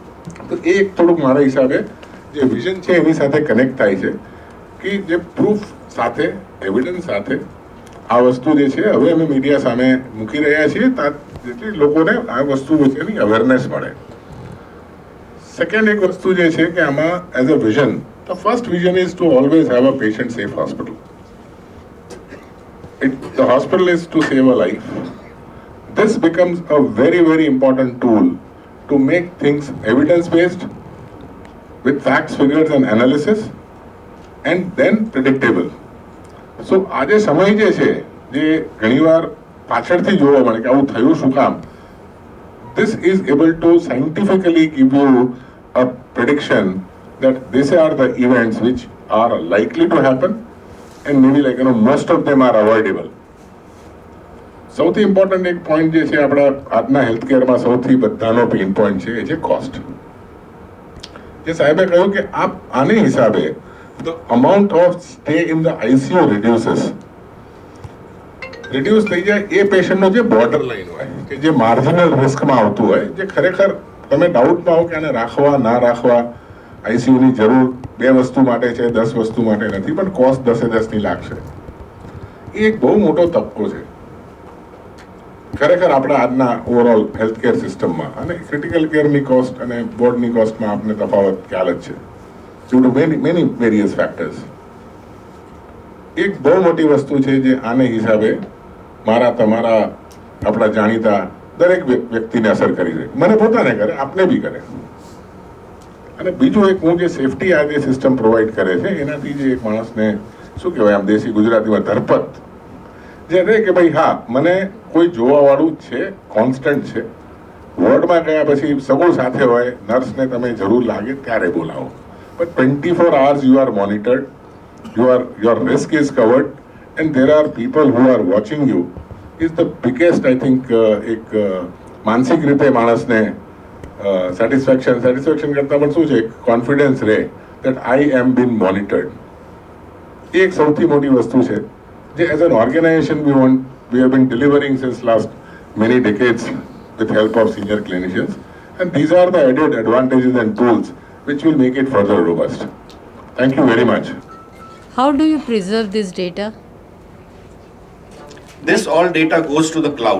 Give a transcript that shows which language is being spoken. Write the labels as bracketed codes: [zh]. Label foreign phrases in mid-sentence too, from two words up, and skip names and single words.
[gu] તો એ એક થોડુંક મારા હિસાબે જે વિઝન છે એની સાથે કનેક્ટ થાય છે કે જે પ્રૂફ સાથે એવિડન્સ સાથે આ વસ્તુ જે છે હવે અમે મીડિયા સામે મૂકી રહ્યા છીએ જેથી લોકોને આ વસ્તુ વિશેની અવેરનેસ મળે. સેકન્ડ એક વસ્તુ જે છે કે આમાં [en] as a vision, the first vision is to always have a patient safe hospital. The hospital is to save a life. This becomes a very, very important tool to make things evidence-based, with facts, figures and analysis, and then predictable. [gu] So આજે સમય જે છે જે ઘણીવાર પાછળથી જોવા મળે કે આવું થયું શું કામ, [en] this is able to scientifically give you a prediction that these are the events which are likely to happen and maybe like most of them are avoidable. [gu] સૌથી ઇમ્પોર્ટન્ટ એક પોઈન્ટ જે છે આપણા આજના હેલ્થકેરમાં સૌથી બધાનો [en] pain point [gu] છે એ છે કોસ્ટ. જે સાહેબે કહ્યું કે આને હિસાબે [en] the amount of stay in the ICU reduces. [gu] રિડ્યુસ થઈ જાય એ પેશન્ટનો જે [en] border line [gu] હોય કે જે [en] marginal risk [gu] આવતું હોય, જે ખરેખર તમે ડાઉટમાં હો કે આને રાખવા ના રાખવા, આઈસીયુની જરૂર 2 વસ્તુ માટે છે, 10 વસ્તુ માટે નથી, પણ કોસ્ટ 10 ની લાગશે. એ એક બહુ મોટો તબક્કો છે ખરેખર આપણા આજના [en] overall healthcare system. [gu] અને [en] critical care [gu] કોસ્ટ અને બોર્ડની કોસ્ટમાં આપને તફાવત ખ્યાલ જ છે, [en] due to many various factors. [gu] એક બહુ મોટી વસ્તુ છે જે આને હિસાબે મારા તમારા આપણા જાણીતા દરેક વ્યક્તિને અસર કરી છે, મને પોતાને કરે, આપને બી કરે. અને બીજું એક હું જે સેફટી આ જે [en] system provide [gu] કરે છે એનાથી જે એક માણસને શું કહેવાય આમ દેશી ગુજરાતીમાં ધરપત જે રહે કે ભાઈ હા મને કોઈ જોવાવાળું છે, કોન્સ્ટન્ટ છે. વોર્ડમાં ગયા પછી સગું સાથે હોય, નર્સને તમે જરૂર લાગે ત્યારે બોલાવો, [en] but 24 hours you are monitored, your risk is covered, and there are people who are watching you is the biggest, I think, [gu] એક માનસિક રીતે માણસને સેટિસ્ફેક્શન કરતા પણ શું છે કોન્ફિડન્સ રહે [en] that I am being monitored. [gu] એ એક સૌથી મોટી વસ્તુ છે જે [en] as an organization we have been delivering since last many decades with help of senior clinicians, and these are the added advantages and tools which will make it further robust. Thank you very much. How do you preserve this data? This all data goes to the cloud.